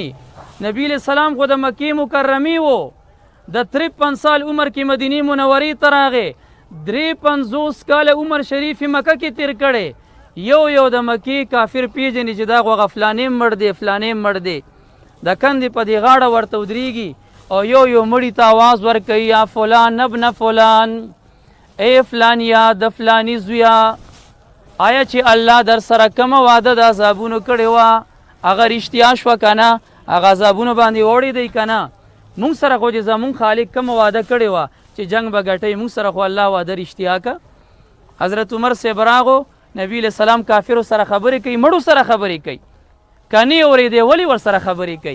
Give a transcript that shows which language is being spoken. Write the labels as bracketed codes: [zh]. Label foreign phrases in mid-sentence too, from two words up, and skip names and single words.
[ps] نبی [ar] علیه السلام [ps] خو د مکې مکرمې و، د 53 سال عمر کې مدینې منورې ته راغی، 53 کاله عمر شریف مکه کې تیر کړی. یو د مکې کافر پیژني چې دا خو فلانې مړ دی، فلانې مړ دی. د کندې په دې غاړه ورته ودرېږي او یو مړي ته آواز ورکوي، [ar] یا فلان ابن فلان، [ps] ای فلان یا د فلانی زویا، آیا چې الله در سره کومه وعده د عذابونو کړې وه هغه رښتیا شوه که نه؟ هغه عذابونو باندې وړی دی که نه؟ مونږ سره خو چې زمونږ خالق کومه وعده کړې وه چې جنګ به ګټئ، مونږ سره خو الله وعده رښتیا که. حضرت عمر صاحب راغو، نبی [ar] علیه السلام [ps] کافرو سره خبرې کوي، مړو سره خبرې کوي، که نه یې اورېدی ولې ورسره خبرې کوي؟